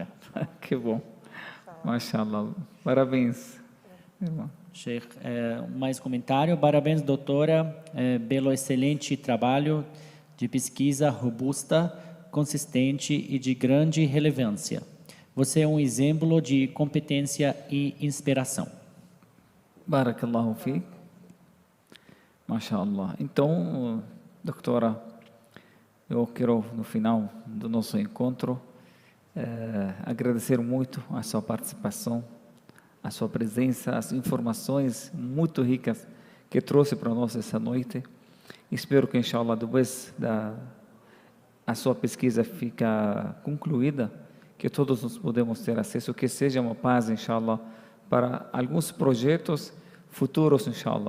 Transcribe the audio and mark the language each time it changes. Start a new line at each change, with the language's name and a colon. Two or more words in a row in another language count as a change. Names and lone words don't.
Portuguese: Que bom. Mashallah. Parabéns, irmão. Sheikh, mais comentário. Parabéns, doutora, pelo excelente trabalho de pesquisa robusta, consistente e de grande relevância. Você é um exemplo de competência e inspiração.
Arabic: بارك الله فيك. ما شاء الله.
Portuguese: Então, doutora, eu quero, no final do nosso encontro, agradecer muito a sua participação, a sua presença, as informações muito ricas que trouxe para nós essa noite. Espero que, inshallah, depois a sua pesquisa fica concluída, que todos nós podemos ter acesso, que seja uma paz, inshallah, para alguns projetos futuros, inshallah.